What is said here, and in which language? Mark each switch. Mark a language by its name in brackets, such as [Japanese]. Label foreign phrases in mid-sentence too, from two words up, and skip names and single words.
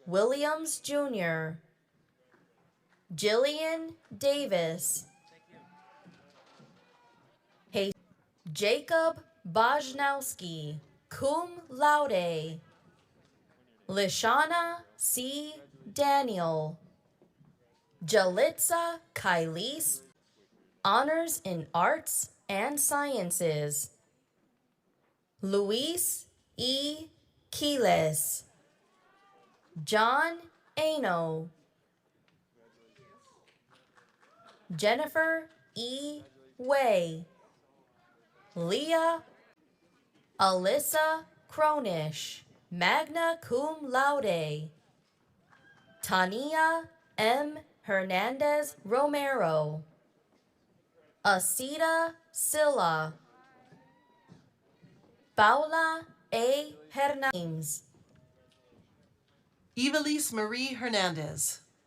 [English] Williams Jr., Jillian Davis, Jacob Bajnowski, [Latin] cum laude, [English] Lishana C. Daniel, Jalitza Kailis, honors in arts and sciences, Luis E. Quiles, John Ano, Jennifer E. Way, Leah Alyssa Cronish, [Latin] magna cum laude, [English] Tania M. Hernandez Romero, Asita Silla, Paula A. Hernandez, Evelise Marie Hernandez.